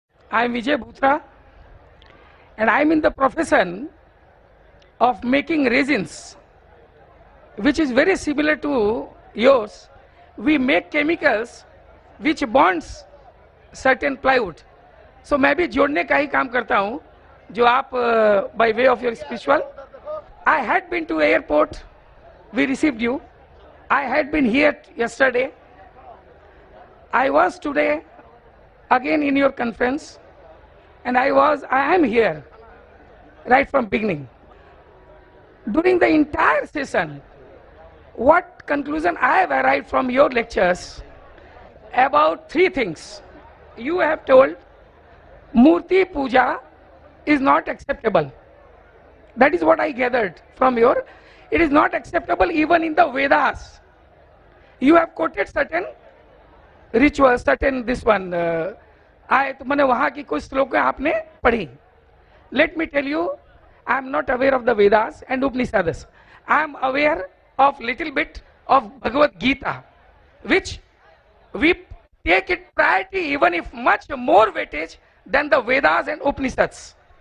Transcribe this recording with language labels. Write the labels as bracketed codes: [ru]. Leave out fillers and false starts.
[en] I am Vijay Bhutra and I am in the profession of making resins, which is very similar to yours. We make chemicals which bonds certain plywood. [hi] So मैं भी जोड़ने का ही काम करता हूँ जो आप [en] by way of your spiritual. I had been to airport, we received you. I had been here yesterday. I was today again in your conference, and I am here right from beginning. During the entire session, what conclusion I have arrived from your lectures about three things. You have told Murti Puja is not acceptable. That is what I gathered from your. It is not acceptable even in the Vedas. You have quoted certain rituals, certain this one. [hi] आए तो मैंने वहाँ की कुछ श्लोकें आपने पढ़ी. [en] Let me tell you, I am not aware of the Vedas and Upanishads. I am aware of little bit of Bhagavad Gita, which we take it priority even if much more weightage than the Vedas and Upanishads.